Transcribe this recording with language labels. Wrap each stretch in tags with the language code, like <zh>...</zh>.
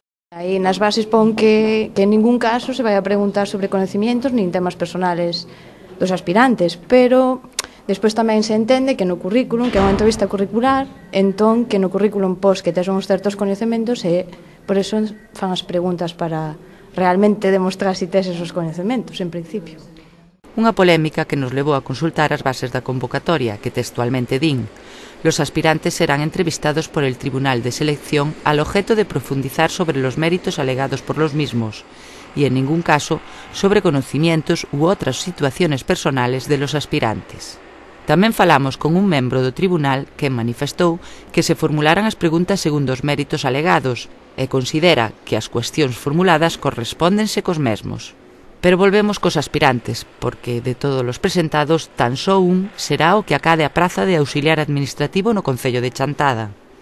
<gl>Aí nas bases pon que en ningún caso se vai a preguntar sobre conhecementos nin temas personales dos aspirantes, pero despois tamén se entende que no currículum, que é unha entrevista curricular, entón que no currículum pos que tes uns certos coñecementos e por eso fan as preguntas para realmente demostrar si tes esos coñecementos, en principio. Unha polémica que nos levou a consultar as bases da convocatoria, que textualmente din:</gl> <es>los aspirantes serán entrevistados por el Tribunal de Selección al objeto de profundizar sobre los méritos alegados por los mismos y en ningún caso sobre conocimientos u otras situaciones personales de los aspirantes.</es> <gl>Tamén falamos con un membro do tribunal que manifestou que se formularan as preguntas segundo os méritos alegados e considera que as cuestións formuladas correspóndense cos mesmos. Pero volvemos cos aspirantes, porque de todos os presentados tan só un será o que acade a praza de auxiliar administrativo no concello de Chantada.</gl>